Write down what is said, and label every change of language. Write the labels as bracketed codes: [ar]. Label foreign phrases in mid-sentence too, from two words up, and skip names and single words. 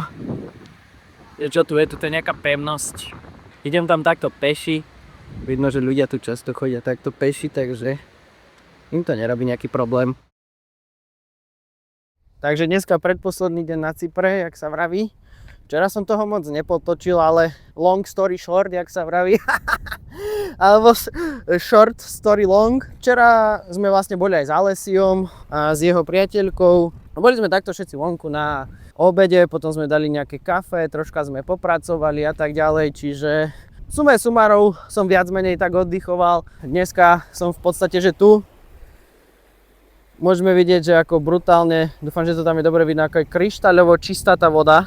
[sk] Čo tu je? Tu je nejaká pevnosť. Idem tam takto peši. Vidno, že ľudia tu často chodia takto peši, takže im to nerobí nejaký problém. Takže dneska predposledný deň na Cypre, jak sa vraví. Včera som toho moc nepotočil, ale [en] long story short, [sk] jak sa vraví. [en] Alebo short story long. [sk] Včera sme vlastne boli aj s Alessiom a s jeho priateľkou. Boli sme takto všetci vonku na obede, potom sme dali nejaké kafe, troška sme popracovali a tak ďalej, čiže sumé sumárov som viac menej tak oddychoval. Dneska som v podstate, že tu. Môžeme vidieť, že ako brutálne, dúfam, že to tam je dobre vidno, ako je kryštáľovo čistá tá voda.